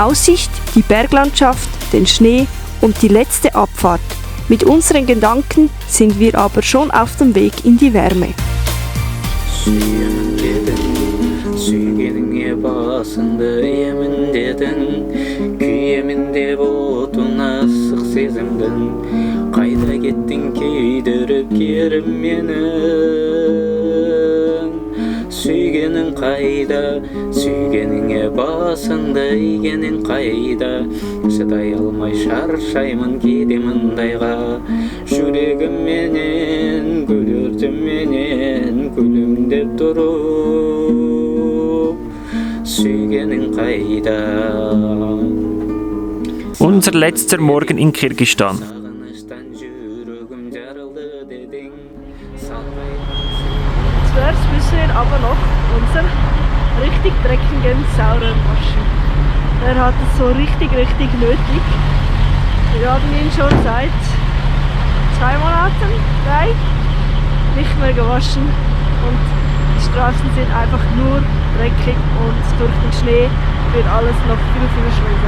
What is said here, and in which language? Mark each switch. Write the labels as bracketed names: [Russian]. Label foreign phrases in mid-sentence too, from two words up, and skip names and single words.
[German] Aussicht, die Berglandschaft, den Schnee und die letzte Abfahrt. Mit unseren Gedanken sind wir aber schon auf dem Weg in die Wärme. [Kazakh] Sүйгеніңе басыңды иемін дедің, күйемін деп отын асық сезімдің, қайда кеттің күйдіріп керім менің. Сүйгенің қайда, сүйгеніңе басыңды игенің қайда. Шыдай алмай шаршаймын кейде мындайға. Жүрегімменен, гүл күлімдеп тұрып. Сүйгенің қайда. [German] Unser letzter Morgen in Kirgisistan. Zuerst müssen wir aber noch unser richtig dreckigen Saurer waschen. Er hat es so richtig nötig. Wir haben ihn schon seit 2 Monaten, 3, nicht mehr gewaschen und die Straßen sind einfach nur dreckig und durch den Schnee wird alles noch viel schlimmer.